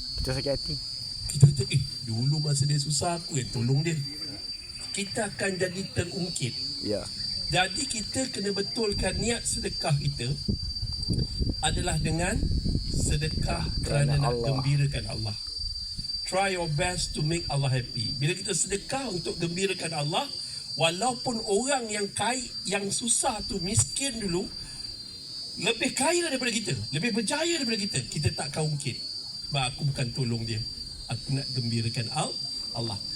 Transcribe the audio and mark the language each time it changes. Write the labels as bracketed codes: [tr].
[ms] Kita sakit hati. kita kata, dulu masa dia susah, aku yang tolong dia. Kita akan jadi terungkit. Ya. Jadi kita kena betulkan niat sedekah kita adalah dengan sedekah kerana nak gembirakan Allah. [en] Try your best to make Allah happy. [ms] Bila kita sedekah untuk gembirakan Allah, walaupun orang yang kaya, yang susah tu, miskin dulu, lebih kaya daripada kita, lebih berjaya daripada kita, kita takkan ungkit. Sebab aku bukan tolong dia, aku nak gembirakan Allah.